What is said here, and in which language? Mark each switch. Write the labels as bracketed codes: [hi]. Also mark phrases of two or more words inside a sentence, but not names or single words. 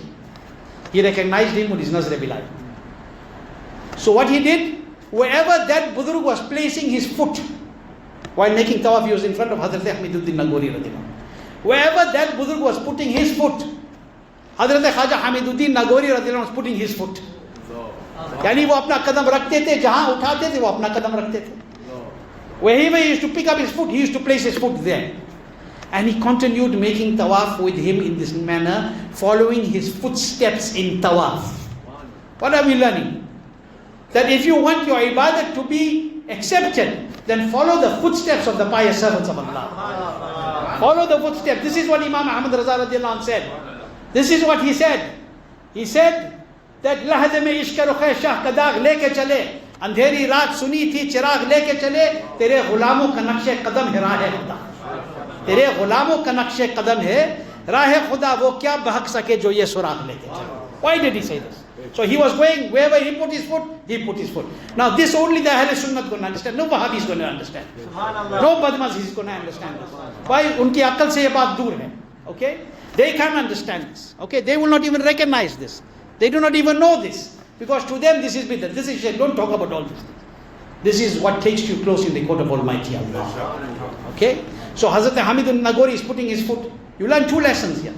[en] He recognized him with his Nazr Bilal. So what he did, wherever that Budurg was placing his foot, while making tawaf, he was in front of HAZRAT Hamiduddin Nagori, [ar] radiallahu anh. [en] Wherever that Budurg was putting his foot, HAZRAT Khaja Hamiduddin Nagori [ar] radiallahu anh [en] was putting his foot. [ur] یعنی وہ اپنا قدم رکھتے تھے، جہاں اٹھاتے تھے وہ اپنا قدم رکھتے تھے. [en] Wherever he used to pick up his foot, he used to place his foot there. And he continued making tawaf with him in this manner, following his footsteps in tawaf. What are we learning? That if you want your ibadat to be accepted, then follow the footsteps of the pious servants of Allah. Follow the footsteps. This is what Imam Ahmad Raza [ar] radiallahu anh [en] said. This is what he said. He said that [ur] لحد میں عشق رخِ شاہ کا داغ لیکے چلے، اندھیری رات سنی تھی چراغ لیکے چلے، تیرے غلاموں کا نقشِ قدم ہے راہِ خدا. تیرے غلاموں کا نقشِ قدم ہے راہِ خدا, وہ کیا بہک سکے جو یہ سراغ لیکے چلے. [en] Why did he say this? So he was going, wherever he put his foot, he put his foot. Now this only the Ahl Sunnat going to understand. No Wahhabi is going to understand. No Badmaz is going to understand this. Why? [ur] ان کی عقل سے یہ بات دور ہے. [en] Okay? They can't understand this. Okay? They will not even recognize this. They do not even know this. Because to them this is bidah. This is shirk. Don't talk about all these things. This is what takes you close in the court of Almighty Allah. Okay? So Hazrat Hamidun Nagori is putting his foot. You learn 2 lessons here.